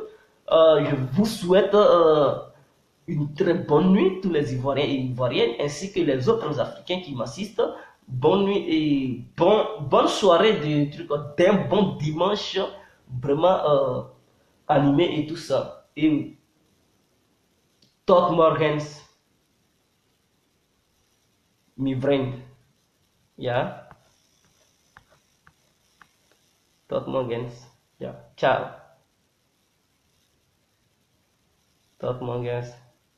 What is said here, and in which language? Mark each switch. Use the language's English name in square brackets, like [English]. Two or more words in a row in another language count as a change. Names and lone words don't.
[French] Je vous souhaite une très bonne nuit, tous les Ivoiriens et Ivoiriennes, ainsi que les autres Africains qui m'assistent. Bonne nuit et bonne soirée d'un bon dimanche, vraiment animé et tout ça. [Dutch] Et tot morgens, mi vriend. Ja. Tot morgens. Ja, ciao. Tot morgens.